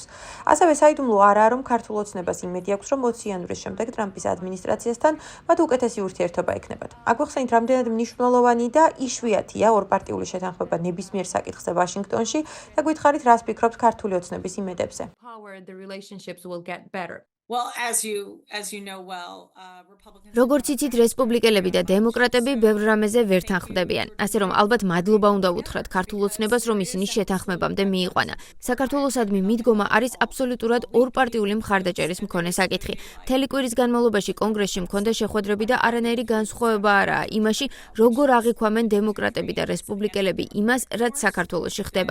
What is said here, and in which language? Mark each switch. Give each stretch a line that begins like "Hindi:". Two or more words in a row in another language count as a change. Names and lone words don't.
Georgian: ასევე საიდუმლო არაა, რომ ქართულ ოცნებას იმედი აქვს, რომ 20 იანვრის შემდეგ ტრამპის ადმინისტრაციასთან მათ უკეთესი ურთიერთობა ექნებათ. აგვიხსენით, რამდენად მნიშვნელოვანი და იშვიათია ორპარტიული შეთანხმება ნებისმიერ საკითხზე ვაშინგტონში და გითხარით, რას ფიქრობთ ქართული ოცნების იმედებზე.
English: Well, as you know well, Republicans
Georgian: როგორც იცით, რესპუბლიკელები და დემოკრატები ბევრ რამეზე ვერ თანხმდებიან. ასე რომ ალბათ მადლობა უნდა უთხრათ ქართულ ოცნებას, რომ ისინი შეთანხმებამდე მიიყვანა. საქართველოსადმი მიდგომა არის აბსოლუტურად ორპარტიული მხარდაჭერის მქონე საკითხი. მთელი კვირის განმავლობაში კონგრესში მქონდა შეხვედრები და არანაირი განსხვავება არაა იმაში, როგორ აღიქვამენ დემოკრატები და რესპუბლიკელები იმას, რაც საქართველოში ხდება.